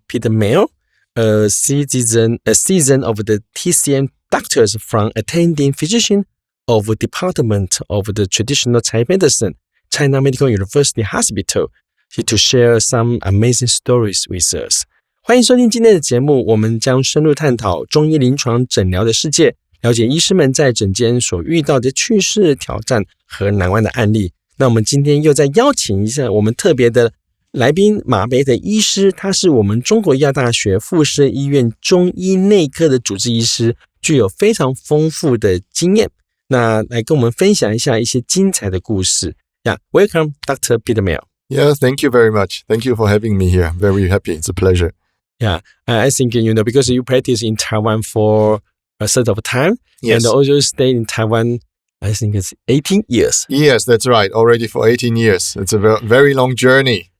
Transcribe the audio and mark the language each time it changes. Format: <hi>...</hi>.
<en>Peter Mail, a season of the TCM doctors from attending physician of Department of the Traditional Chinese Medicine, China Medical University Hospital, to share some amazing stories with us.</en> <zh>欢迎收听今天的节目，我们将深入探讨中医临床诊疗的世界，了解医师们在诊间所遇到的趣事、挑战和难忘的案例。那我们今天又再邀请一下我们特别的来宾马培德医师，他是我们中国医药大学附设医院中医内科的主治医师，具有非常丰富的经验。那来跟我们分享一下一些精彩的故事。</zh> <en>Yeah, welcome, Dr. Peter Mail. Yeah, thank you very much. Thank you for having me here. I'm very happy. It's a pleasure. Yeah, I think, because you practice in Taiwan for a certain of time, yes. And also stay in Taiwan, I think it's 18 years. Yes, that's right. Already for 18 years. It's a very long journey.</en>